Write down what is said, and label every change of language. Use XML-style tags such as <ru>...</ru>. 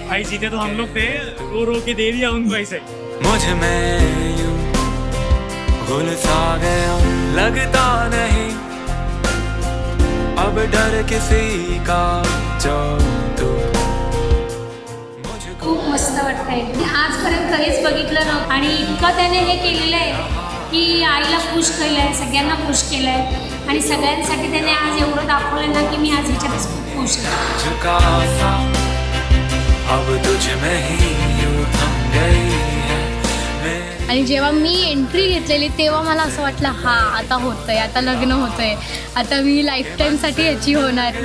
<hi>आई जीते तो हम लोग थे, रो रो के दे दिया उनको ऐसे. मुझ में यूं घुल सा गया, लगता नहीं अब डर किसी का, जो तू</hi> <mr>खूप मस्त वाटतंय. आजपर्यंत कधीच बघितलं नव्हतं आणि इतकं त्याने हे केलेलं आहे की आईला खुश केलं आहे, सगळ्यांना खुश केलं आहे आणि सगळ्यांसाठी त्याने आज एवढं दाखवलं ना की मी आज ह्याच्यातच खूप खुश आहे.</mr> <hi>झुका सा, अब तुझ में ही यूं थम गई है मेरी.</hi> <mr>आणि जेव्हा मी एंट्री घेतलेली तेव्हा मला असं वाटलं हा आता होतंय, आता लग्न होतंय, आता मी लाईफ टाईमसाठी याची होणार.</mr>